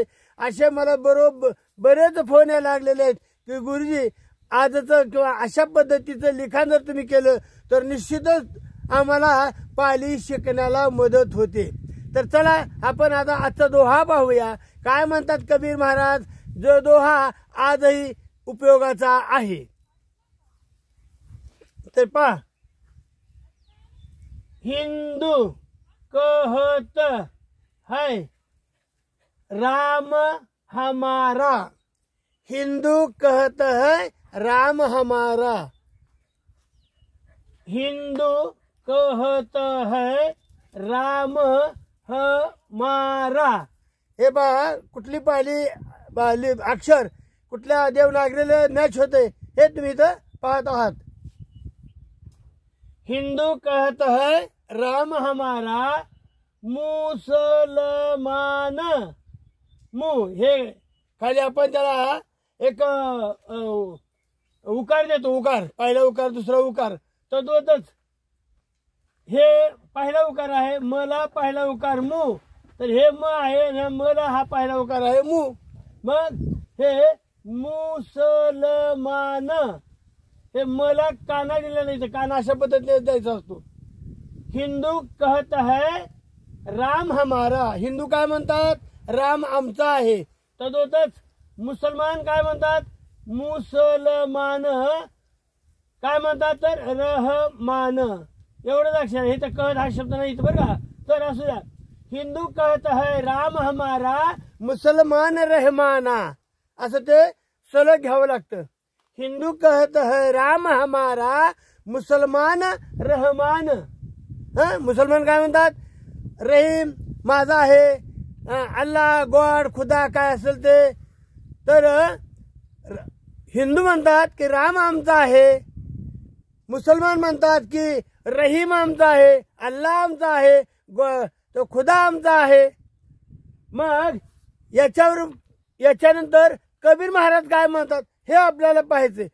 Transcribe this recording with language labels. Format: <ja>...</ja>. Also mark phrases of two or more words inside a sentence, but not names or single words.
<mr>असे मला बरेच फोन यायला लागलेले आहेत की गुरुजी आजचं किंवा अशा पद्धतीचं लिखाण जर तुम्ही केलं तर निश्चितच आम्हाला पाली शिकण्याला मदत होते. तर चला आपण आता आजचा दोहा पाहूया. काय म्हणतात कबीर महाराज, जो दोहा आजही उपयोगाचा आहे. तर पहा,</mr> <hi>हिंदू कहत है राम हमारा. हिंदू कहत है राम हमारा. हिंदू कहत है राम हमारा.</hi> <mr>हे पहा कुठली पाली अक्षर कुठल्या देवनागरीला मॅच होते हे तुम्ही इथं पाहत आहात.</mr> <hi>हिंदू कहत है राम हमारा,</hi> <mr>मुसलमान मु हे खाली आपण त्याला एक उकार देतो. उकार, पहिला उकार, दुसरा उकार, तर दोतच. हे पहिला उकार आहे, मला पहिला उकार मु, तर हे म आहे, मला हा पहिला उकार आहे मु. मग हे मुसलमान, हे मला काना दिला नाही तर काना अशा पद्धतीने द्यायचा असतो.</mr> <hi>हिंदू कहत है राम हमारा.</hi> <mr>हिंदू काय म्हणतात, राम आमचा आहे. तदोतच मुसलमान काय म्हणतात, मुसलमान काय म्हणतात तर रहमान. एवढंच अक्षर हे तर कहत हा शब्द नाही बरं का. तर असू द्या,</mr> <hi>हिंदू कहत है राम हमारा,</hi> <mr>मुसलमान रहमाना, असं ते सलग घ्यावं लागतं.</mr> <hi>हिंदू कहत है राम हमारा, मुसलमान रहमान.</hi> <mr>मुसलमान काय म्हणतात, रहीम माझा आहे, अल्लाह गॉड खुदा काय असेल ते. तर हिंदू म्हणतात की राम आमचा आहे, मुसलमान म्हणतात की रहीम आमचा आहे, अल्लाह आमचा आहे, तो खुदा आमचा आहे. मग याच्यानंतर कबीर महाराज काय म्हणतात हे आपल्याला पाहायचे.</mr>